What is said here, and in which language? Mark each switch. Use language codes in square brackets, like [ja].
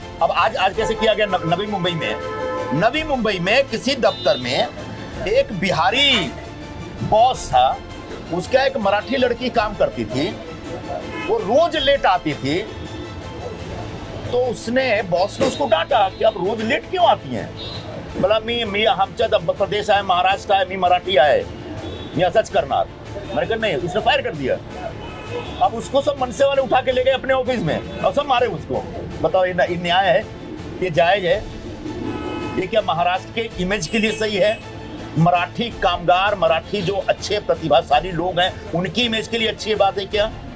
[hi] अब आज कैसे किया गया नवी मुंबई में किसी दफ्तर में एक बिहारी बॉस था, उसका एक मराठी लड़की काम करती थी, वो रोज लेट आती थी। तो बॉस ने उसको डांटा कि आप रोज लेट क्यों आती हैं? [mr] बोला मी आमच्या प्रदेश आहे, महाराष्ट्र आहे, मी मराठी आहे, मी असंच करणार। [hi] मैंने कहा नहीं, उसने फायर कर दिया। अब उसको सब मनसे वाले उठा के ले गए अपने ऑफिस में और सब मारे उसको। बताओ ये न्याय है? ये जायज है? ये क्या महाराष्ट्र के इमेज के लिए सही है? मराठी कामगार, मराठी जो अच्छे प्रतिभाशाली लोग हैं, उनकी इमेज के लिए अच्छी बात है क्या?